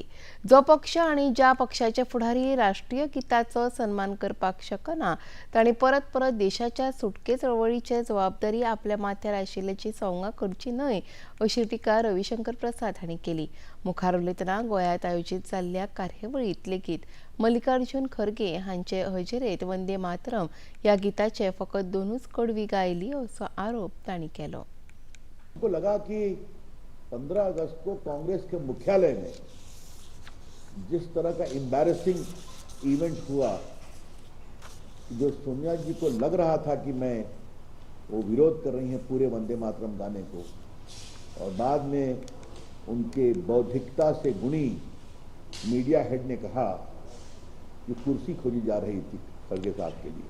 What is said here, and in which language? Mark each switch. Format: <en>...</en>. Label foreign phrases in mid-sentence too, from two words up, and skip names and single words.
<kok>जो पक्ष आणि ज्या पक्षाचे फुडारी राष्ट्रीय गिताचो सन्मान करपाक शकना तांणी परत परत देशाच्या सुटके चळवळीची जबाबदारी आपल्या माथ्यार आशिल्ल्याची सवंगा करची न्हय अशी टिका रविशंकर प्रसाद हांणी केली. मुखार उलयतना गोंयांत आयोजीत जाल्ल्या कार्यावळीत लेगीत मल्लिकार्जुन खरगे हांचे हजेरेंत वंदे मातरम ह्या गिताचे फकत 2च कडवी गायली असो आरोप तांणी केलो.</kok> <hi>लगा कि 15 अगस्त को कांग्रेस के मुख्यालय में जिस तरह का</hi> <en>embarrassing event</en> <hi>हुआ, जो सोनिया जी को लग रहा था कि मैं वो विरोध कर रही हैं पूरे वंदे मातरम गाने को, और बाद में उनके बौद्धिकता से गुणी मीडिया हेड ने कहा कि कुर्सी खोजी जा रही थी खड़गे साहब के लिए।</hi>